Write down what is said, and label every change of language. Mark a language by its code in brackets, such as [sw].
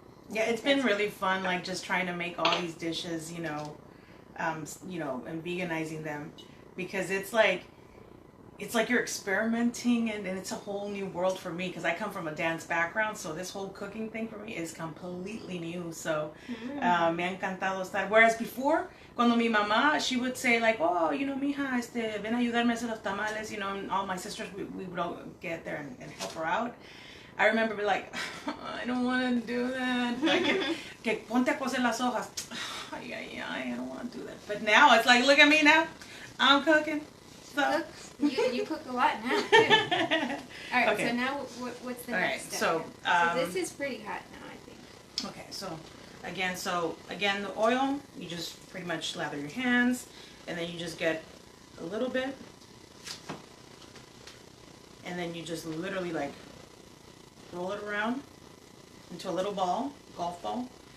[en] Yeah, it's been really fun, like just trying to make all these dishes, you know, and veganizing them, because it's like you're experimenting, and it's a whole new world for me because I come from a dance background, so this whole cooking thing for me is completely new. So me ha encantado estar. Whereas before, cuando mi mamá, she would say like, oh, you know, mija, ven a ayudarme a hacer los tamales, you know, and all my sisters, we would all get there and help her out. I remember being like, I don't want to do that. [es] Like, que ponte a cocer las hojas. [en] I don't want to do that. But now it's like, look at me now. I'm cooking. So. You cook a lot now, too. All right, Okay. so now what's the next step? So, so this is pretty hot now, I think. Okay, so again, the oil, you just pretty much lather your hands, and then you just get a little bit, and then you just literally like roll it around into a little ball, golf ball.